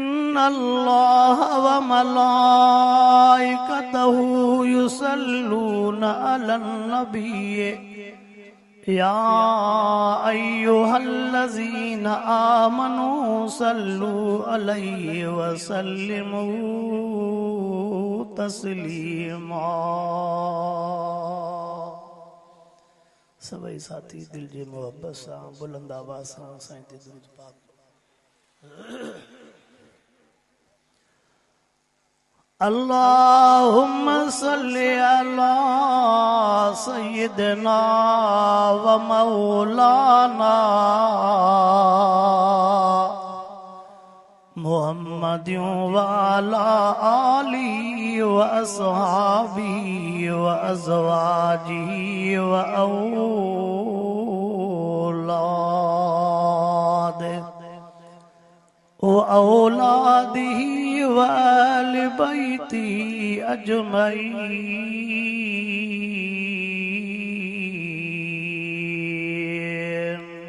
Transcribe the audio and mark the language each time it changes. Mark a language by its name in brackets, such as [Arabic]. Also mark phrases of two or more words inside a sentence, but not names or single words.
[Arabic] إن الله وملائكته يصلون على النبي يا أيها الذين آمنوا صلوا عليه وسلموا تسليما. [Sindhi] सभई साथी दिल जे मोहब्बत सां बुलंद आवाज़ सां साईं ते दुरूद पाक। [Arabic] اللهم صل على سيدنا ومولانا محمد وعلى آله وأصحابه وأزواجه وأولاده وأهل بيته أجمعين.